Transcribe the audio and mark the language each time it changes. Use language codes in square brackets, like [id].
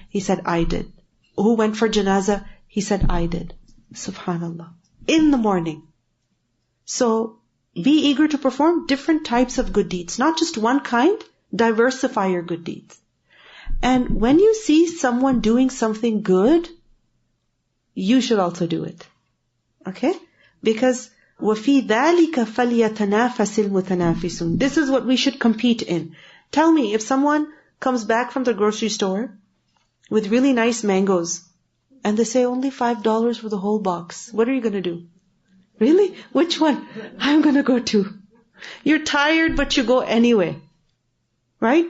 [en] He said, I did. Who went for janazah? He said, I did. Subhanallah. In the morning. So, be eager to perform different types of good deeds. Not just one kind, diversify your good deeds. And when you see someone doing something good, you should also do it. Okay? Because [ar] وَفِي ذَلِكَ فَلْيَتَنَافَسِ الْمُتَنَافِسُونَ. [en] This is what we should compete in. Tell me, if someone comes back from the grocery store with really nice mangoes, and they say only $5 for the whole box, what are you going to do? Really? Which one? I'm going to go to. You're tired, but you go anyway. Right?